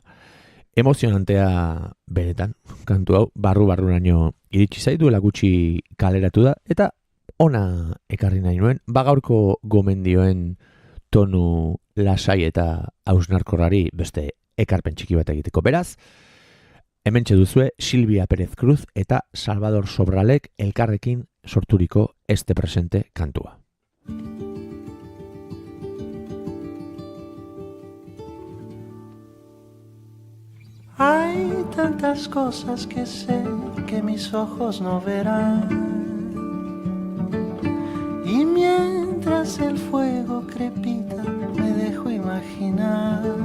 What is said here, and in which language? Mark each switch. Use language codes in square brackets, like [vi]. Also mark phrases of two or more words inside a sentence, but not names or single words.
[eu] Emozionantea benetan, kantu hau, barru-barruraino iritsi zaiduela gutxi kaleratu da, eta ona ekarri nahi nuen, bagaurko gomendioen tonu lasai eta hausnarkorrari beste ekarpen txiki bat egiteko. Beraz, hementxe duzue Silvia Pérez Cruz eta Salvador Sobralek elkarrekin sorturiko Este Presente kantua. [es] Hay tantas cosas que sé que mis ojos no verán, y mientras el fuego crepita me dejo imaginar.